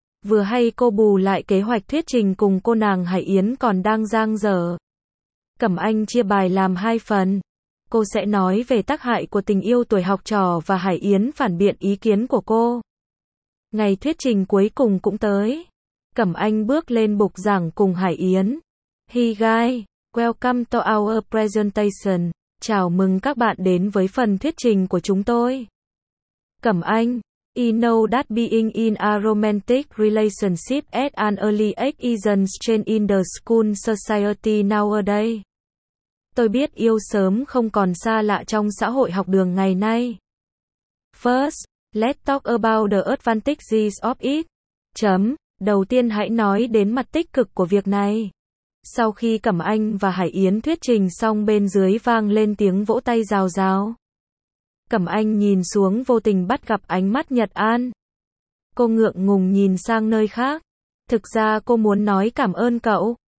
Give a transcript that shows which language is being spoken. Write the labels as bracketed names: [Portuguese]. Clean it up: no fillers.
[Vietnamese] Vừa hay cô bù lại kế hoạch thuyết trình cùng cô nàng Hải Yến còn đang dang dở. Cẩm Anh chia bài làm hai phần. Cô sẽ nói về tác hại của tình yêu tuổi học trò và Hải Yến phản biện ý kiến của cô. Ngày thuyết trình cuối cùng cũng tới. Cẩm Anh bước lên bục giảng cùng Hải Yến. [English] Hey guys, welcome to our presentation. [Vietnamese] Chào mừng các bạn đến với phần thuyết trình của chúng tôi. Cẩm Anh. [English] You know that being in a romantic relationship at an early age isn't strange in the school society nowadays. [Vietnamese] Tôi biết yêu sớm không còn xa lạ trong xã hội học đường ngày nay. [English] First, let's talk about the advantages of it. [Vietnamese] Chấm, đầu tiên hãy nói đến mặt tích cực của việc này. Sau khi Cẩm Anh và Hải Yến thuyết trình xong bên dưới vang lên tiếng vỗ tay rào rào. Cẩm Anh nhìn xuống vô tình bắt gặp ánh mắt Nhật An. Cô ngượng ngùng nhìn sang nơi khác. Thực ra cô muốn nói cảm ơn cậu.